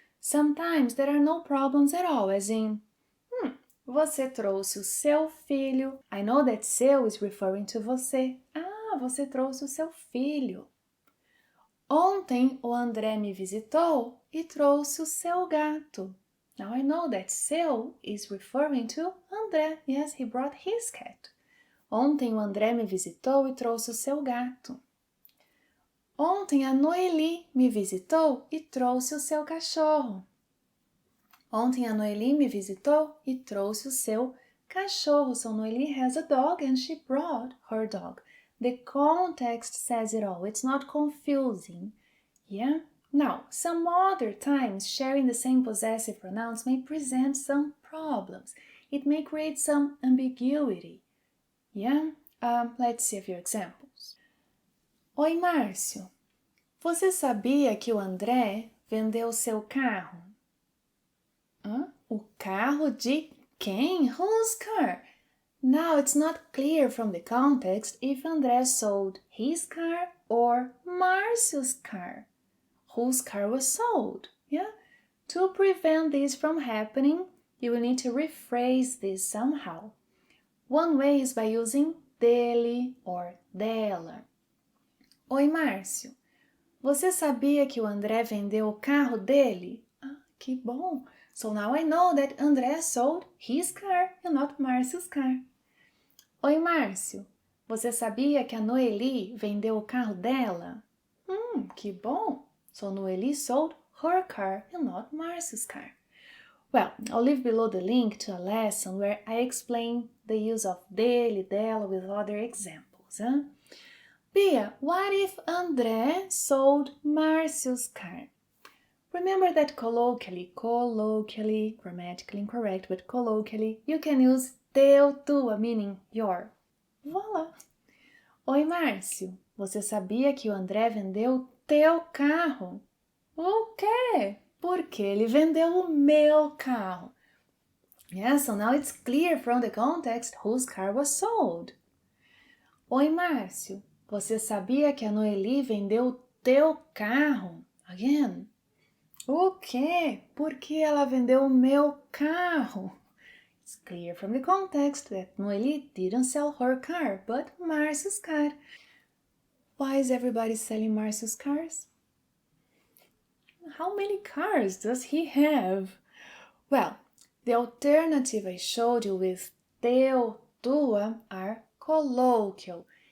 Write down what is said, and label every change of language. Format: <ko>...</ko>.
<en>Sometimes there are no problems at all, as in,</en> <pt>você trouxe o seu filho.</pt> <en>I know that seu is referring to você.</en> <pt>Ah, você trouxe o seu filho. Ontem o André me visitou e trouxe o seu gato.</pt> <en>Now I know that seu is referring to André. Yes, he brought his cat.</en> <pt>Ontem o André me visitou e trouxe o seu gato. Ontem a Noeli me visitou e trouxe o seu cachorro. Ontem a Noeli me visitou e trouxe o seu cachorro.</pt> <en>So Noeli has a dog and she brought her dog. The context says it all. It's not confusing. Yeah? Now, some other times sharing the same possessive pronouns may present some problems. It may create some ambiguity. Yeah? Let's see a few examples.</en> <pt>Oi, Márcio. Você sabia que o André vendeu seu carro? O carro de quem?</pt> <en>Whose car? Now it's not clear from the context if André sold his car or Márcio's car. Whose car was sold? Yeah? To prevent this from happening, you will need to rephrase this somehow. One way is by using dele or dela.</en> <pt>Oi, Márcio. Você sabia que o André vendeu o carro dele? Que bom!</pt> <en>So now I know that André sold his car and not Márcio's car.</en> <pt>Oi, Márcio. Você sabia que a Noeli vendeu o carro dela? Que bom!</pt> <en>So Noeli sold her car and not Márcio's car. Well, I'll leave below the link to a lesson where I explain the use of dele, dela with other examples. Bia, what if André sold Márcio's car? Remember that colloquially, grammatically incorrect, but colloquially, you can use teu, tua, meaning your. Voila!</en> <pt>Oi, Márcio, você sabia que o André vendeu teu carro? O quê? Porque ele vendeu o meu carro.</pt> <en>Yeah, so now it's clear from the context whose car was sold.</en> <pt>Oi, Márcio, você sabia que a Noeli vendeu o teu carro?</pt> <en>Again.</en> <pt>O quê? Porque ela vendeu o meu carro.</pt> <en>It's clear from the context that Noeli didn't sell her car, but Márcio's car. Why is everybody selling Márcio's cars? How many cars does he have? Well, the alternative I showed you with teu, tua are colloquial.</en>